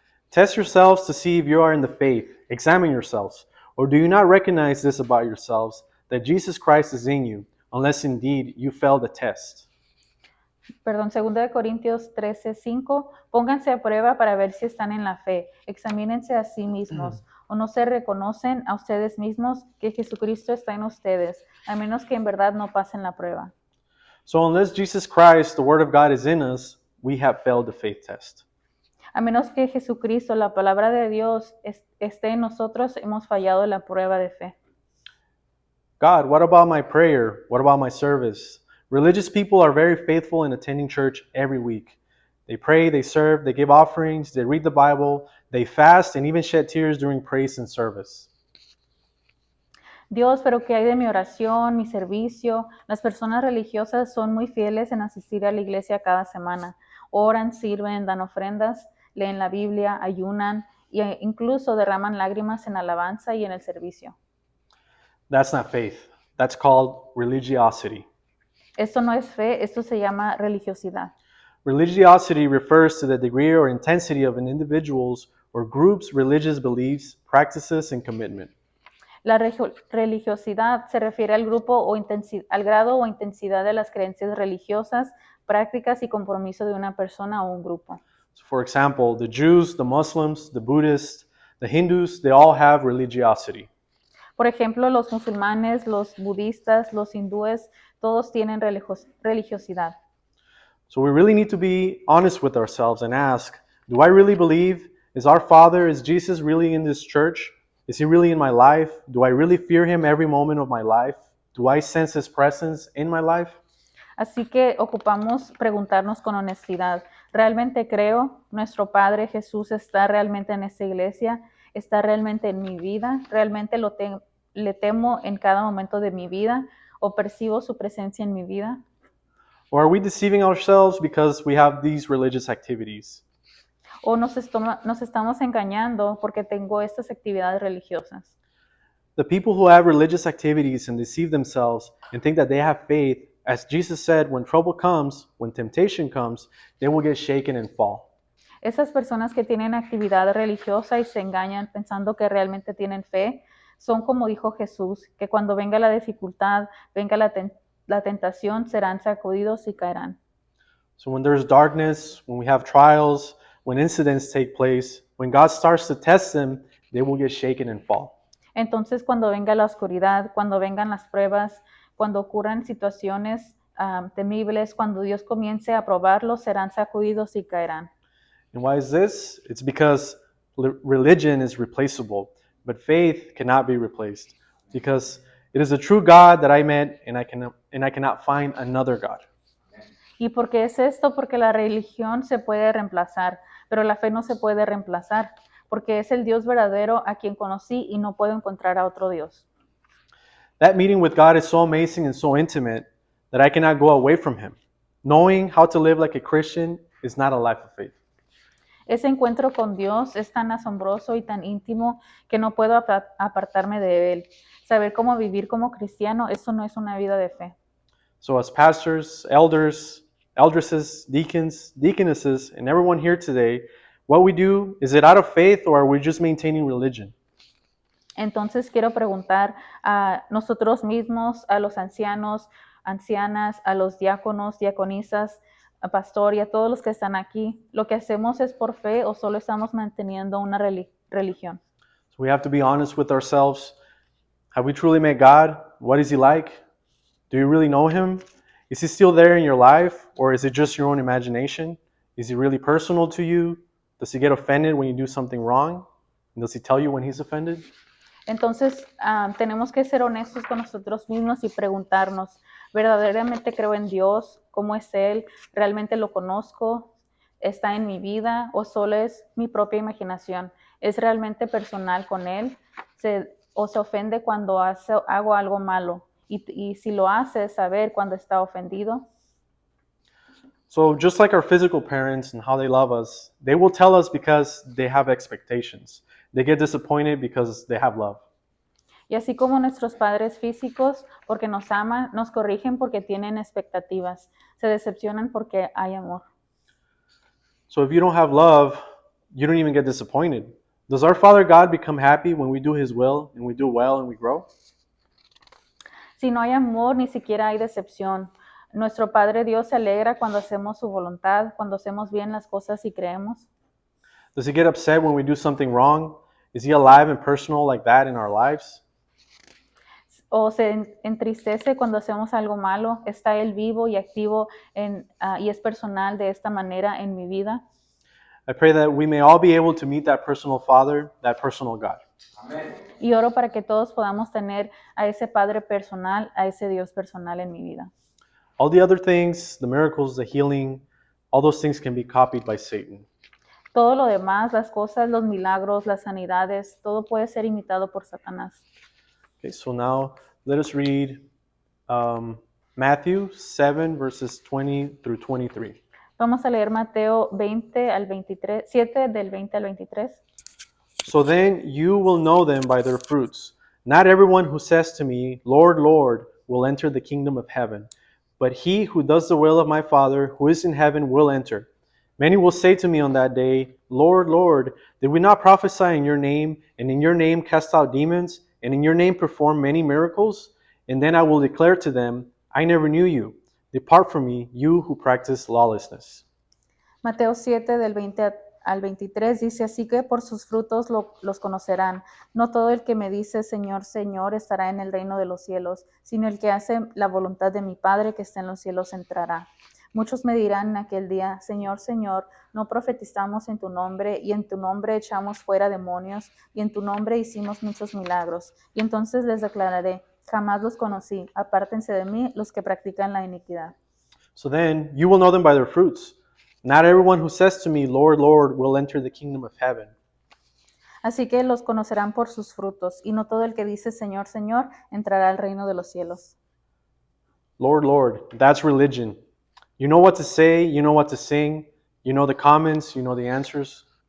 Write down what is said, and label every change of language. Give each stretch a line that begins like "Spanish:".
English: Test yourselves to see if you are in the faith. Examine yourselves. Or do you not recognize this about yourselves, that Jesus Christ is in you, unless indeed you fail the test?
Spanish: Perdón, 2 de Corintios 13:5. Pónganse a prueba para ver si están en la fe. Examínense a sí mismos. ¿O no se reconocen a ustedes mismos que Jesucristo está en ustedes, a menos que en verdad no pasen la prueba?
English: So unless Jesus Christ, the Word of God, is in us, we have failed the faith test.
Spanish: A menos que Jesucristo, la palabra de Dios, esté en nosotros, hemos fallado la prueba de fe.
English: God, what about my prayer? What about my service? Religious people are very faithful in attending church every week. They pray, they serve, they give offerings, they read the Bible, they fast, and even shed tears during praise and service.
Spanish: Dios, pero ¿qué hay de mi oración, mi servicio? Las personas religiosas son muy fieles en asistir a la iglesia cada semana. Oran, sirven, dan ofrendas, leen la Biblia, ayunan e incluso derraman lágrimas en alabanza y en el servicio.
English: That's not faith. That's called religiosity.
Spanish: Esto no es fe, esto se llama religiosidad.
English: Religiosity refers to the degree or intensity of an individual's or group's religious beliefs, practices, and commitment.
Spanish: La religiosidad se refiere al grupo o al grado o intensidad de las creencias religiosas, prácticas y compromiso de una persona o un grupo.
English: So for example, the Jews, the Muslims, the Buddhists, the Hindus, they all have religiosity.
Spanish: Por ejemplo, los musulmanes, los budistas, los hindúes, todos tienen religiosidad.
English: So we really need to be honest with ourselves and ask, do I really believe? Is our Father, is Jesus really in this church? Is He really in my life? Do I really fear Him every moment of my life? Do I sense His presence in my life?
Spanish: Así que ocupamos preguntarnos con honestidad, ¿realmente creo? ¿Nuestro Padre Jesús está realmente en esta iglesia? ¿Está realmente en mi vida? ¿Realmente le temo en cada momento de mi vida? ¿O percibo su presencia en mi vida?
English: Or are we deceiving ourselves because we have these religious activities?
Spanish: ¿O nos estamos engañando porque tengo estas actividades religiosas?
English: The people who have religious activities and deceive themselves and think that they have faith, as Jesus said, when trouble comes, when temptation comes, they will get shaken and fall.
Spanish: Esas personas que tienen actividad religiosa y se engañan pensando que realmente tienen fe, son como dijo Jesús, que cuando venga la dificultad, venga la tentación, serán sacudidos y caerán.
English: So when there's darkness, when we have trials, when incidents take place, when God starts to test them, they will get shaken and fall.
Spanish: Entonces, cuando venga la oscuridad, cuando vengan las pruebas, cuando ocurran situaciones temibles, cuando Dios comience a probarlos, serán sacudidos y caerán.
English: And why is this? It's because religion is replaceable, but faith cannot be replaced. Because it is a true God that I met, and I cannot find another God.
Spanish: ¿Y por qué es esto? Porque la religión se puede reemplazar, pero la fe no se puede reemplazar, porque es el Dios verdadero a quien conocí y no puedo encontrar a otro Dios.
English: That meeting with God is so amazing and so intimate that I cannot go away from Him. Knowing how to live like a Christian is not a life of faith.
Spanish: Ese encuentro con Dios es tan asombroso y tan íntimo que no puedo apartarme de él. Saber cómo vivir como cristiano, eso no es una vida de fe.
English: So as pastors, elders, eldresses, deacons, deaconesses, and everyone here today, what we do, is it out of faith or are we just maintaining religion?
Spanish: Entonces quiero preguntar a nosotros mismos, a los ancianos, ancianas, a los diáconos, diaconisas, a pastor y a todos los que están aquí, ¿lo que hacemos es por fe o solo estamos manteniendo una religión?
English: So we have to be honest with ourselves. Have we truly met God? What is He like? Do you really know Him? Is He still there in your life or is it just your own imagination? Is He really personal to you? Does He get offended when you do something wrong? And does He tell you when He's offended?
Spanish: Entonces, tenemos que ser honestos con nosotros mismos y preguntarnos, ¿verdaderamente creo en Dios? ¿Cómo es Él? ¿Realmente lo conozco? ¿Está en mi vida o solo es mi propia imaginación? ¿Es realmente personal con Él? ¿O se ofende cuando hago algo malo? Y si lo hace, saber cuando está ofendido.
English: So just like our physical parents and how they love us, they will tell us because they have expectations. They get disappointed because they have love.
Spanish: Y así como nuestros padres físicos, porque nos aman, nos corrigen porque tienen expectativas, se decepcionan porque hay amor.
English: So if you don't have love, you don't even get disappointed. Does our Father God become happy when we do His will and we do well and we grow?
Spanish: Si no hay amor, ni siquiera hay decepción. Nuestro Padre Dios se alegra cuando hacemos su voluntad, cuando hacemos bien las cosas y creemos.
English: Does He get upset when we do something wrong? Is He alive and personal like that in our lives?
Spanish: O se entristece cuando hacemos algo malo. ¿Está Él vivo y activo y es personal de esta manera en mi vida?
English: I pray that we may all be able to meet that personal Father, that personal God.
Spanish: Y oro para que todos podamos tener a ese Padre personal, a ese Dios personal en mi vida.
English: All the other things, the miracles, the healing, all those things can be copied by Satan.
Spanish: Todo lo demás, las cosas, los milagros, las sanidades, todo puede ser imitado por Satanás.
English: Okay, so now let us read Matthew 7, verses 20 through 23.
Spanish: Vamos a leer Mateo 20 al 23, 7 del 20 al 23.
English: So then you will know them by their fruits. Not everyone who says to me, Lord, Lord, will enter the kingdom of heaven, but he who does the will of my Father who is in heaven will enter. Many will say to me on that day, Lord, Lord, did we not prophesy in your name, and in your name cast out demons, and in your name perform many miracles? And then I will declare to them, I never knew you. Depart from me, you who practice lawlessness.
Spanish: Mateo 7 del 20 al 23 dice, así que por sus frutos los conocerán. No todo el que me dice, Señor, Señor, estará en el reino de los cielos, sino el que hace la voluntad de mi Padre que está en los cielos entrará. Muchos me dirán en aquel día, Señor, Señor, no profetizamos en tu nombre, y en tu nombre echamos fuera demonios, y en tu nombre hicimos muchos milagros. Y entonces les declararé, jamás los conocí, apártense de mí los que practican la iniquidad.
English: So then you will know them by their fruits. Not everyone who says to me, Lord, Lord, will enter the kingdom of heaven.
Spanish: Así que los conocerán por sus frutos, y no todo el que dice Señor, Señor, entrará al reino de los cielos.
English: Lord, Lord, that's religion. You know what to say, you know what to sing, you know the comments, you know the answers.